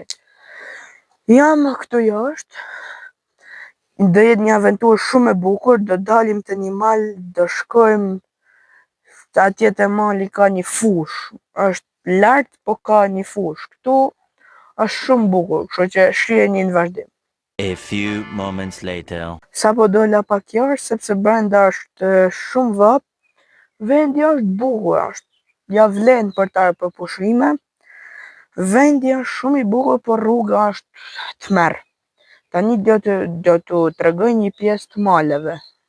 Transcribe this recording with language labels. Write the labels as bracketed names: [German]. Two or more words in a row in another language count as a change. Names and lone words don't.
[Albanian] Jam këtu jashtë. Do jetë një aventurë shumë e bukur, do dalim te një mal, do shkojmë atje te mali ka një fush. Është lart, po ka një fush. Ktu është shumë bukur, kështu që shiheni në vazhdim. [English] A few moments later. [Albanian] Sapo dola pak jashtë sepse brenda është shumë vap. Vendi është bukur, ja vlen për ta për pushime. Vendi është shumë i bukur, por rruga është tmerr. Tani do t'u tregoj një pjesë të maleve.